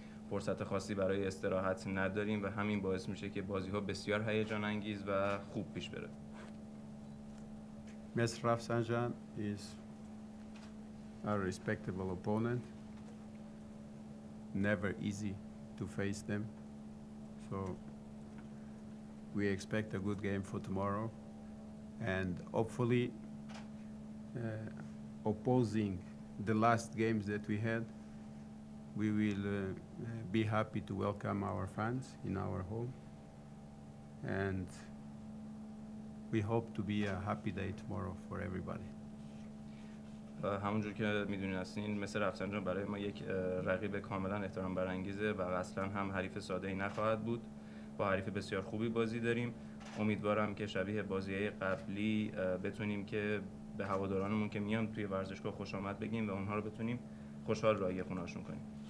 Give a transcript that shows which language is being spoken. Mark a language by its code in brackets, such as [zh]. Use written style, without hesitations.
[fa] فرصت خاصی برای استراحت نداریم و همین باعث میشه که بازی‌ها بسیار هیجان انگیز و خوب پیش بره. [en] Rafsanjan is a respectable opponent. Never easy to face them. So we expect a good game for tomorrow, and hopefully opposing the last games that we had, we will be happy to welcome our fans in our home, and we hope to be a happy day tomorrow for everybody. [fa] همونجور که میدونین هستین مثل رفسنجان برای ما یک رقیب کاملا احترام برانگیزه و اصلا هم حریف ساده‌ای نخواهد بود. با حریف بسیار خوبی بازی داریم. امیدوارم که شبیه بازی‌های قبلی بتونیم که به هوادارانمون که میان توی ورزشگاه خوش آمد بگیم و اونها رو بتونیم خوشحال راهی خونه‌شون کنیم.